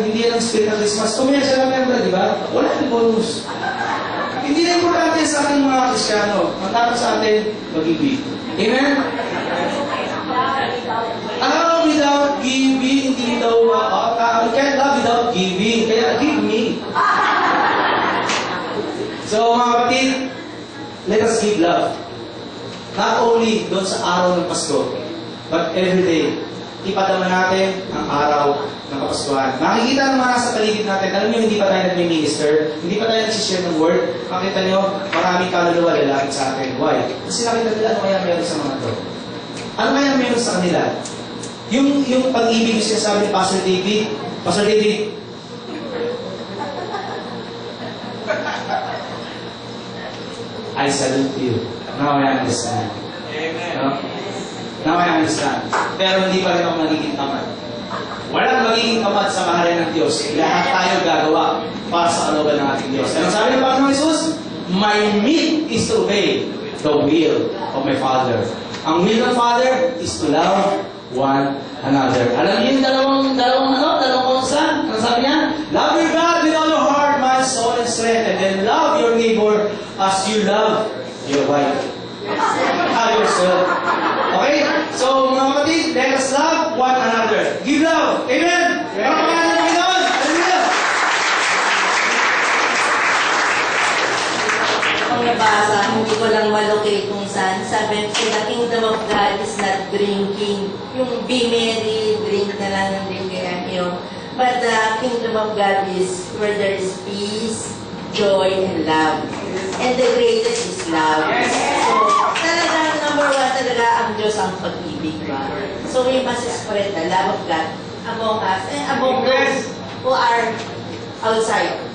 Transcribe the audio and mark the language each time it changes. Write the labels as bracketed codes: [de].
[tl] Hindi yan ang spirit ng Christmas. Kumiyasa lang yan, diba? Wala yung bonus. Hindi na importante sa ating mga Kristyano. Ang dapat sa atin, mag-ibig. Amen? [en] Without giving, [tl] hindi daw, [en] we can't love without giving. Kaya, give me. So, [tl] mga kapatid, [en] let us give love. Not only [tl] doon sa araw ng Pasko, [en] but every day, [tl] ipadama natin ang araw ng Kapaskuhan. Makikita naman sa paligid natin, alam niyo, hindi pa tayo nag-minister, hindi pa tayo nag-share ng word. Makita niyo, maraming kaluluwa lalapit sa atin. Why? Kasi nakita nila, ano kaya meron sa mga to? Ano kaya meron sa kanila? Yung pag-ibig siya sabi ni Pastor David, Pastor David, [en] I salute you. Now I understand. [tl] Amen. No? Now I understand. Pero hindi pa rin ako magiging tamad. Walang magiging tamad sa mahalin ng Diyos. Lahat tayo gagawa para sa kalooban ng ating Diyos. Ano sabi ng Panginoon Jesus? [en] My meat is to obey the will of my Father. Ang will ng Father is to love one another. [tl] Alam niyo yung dalawang konsa? Ano sabi niya? [en] Love your God with all your heart, mind, soul, and strength, and then love your neighbor as you love your wife. Yourself. Okay? So, [tl] mga kapatid, [en] let us love one another. Give love. Amen? [tl] Meron pa nga ng Panginoon. Hallelujah! Kung nabasa, hindi ko lang malocate kung saan. Sabi ko, [en] the kingdom of God is not drinking. Yung be merry, drink [tl] na lang ng [en] drink [tl] kaya yun. [en] But the kingdom of God is where there is peace, joy, and love. And the greatest is love. [tl] So, talaga, number one talaga ang Diyos ang pag-ibig ba? [en] So, we must spread the love of God among us and among those who are outside.